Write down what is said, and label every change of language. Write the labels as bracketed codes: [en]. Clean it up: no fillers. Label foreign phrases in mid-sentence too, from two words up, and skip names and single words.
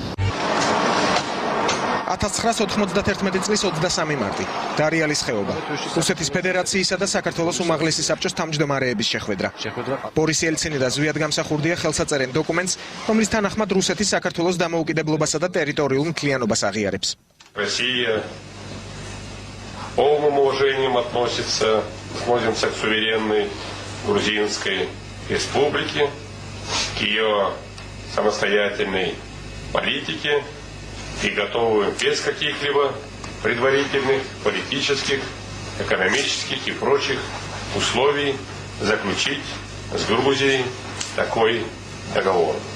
[ka] 1991 წლის 23 მარტი დარიალის ხეობა. რუსეთის ფედერაციისა და საქართველოს უმაღლესი საბჭოს თავმჯდომარეების შეხვედრა. ბორის ელცინი და ზვიადგამსახურდია ხელს აწერენ დოკუმენტს, რომლის თანახმად რუსეთი საქართველოს დამოუკიდებლობასა და ტერიტორიულ მთლიანობას აღიარებს. [ru] Россия полным уважением относится к суверенной грузинской республике, к ее самостоятельной политике и готовы без каких-либо предварительных политических, экономических и прочих условий заключить с Грузией такой договор.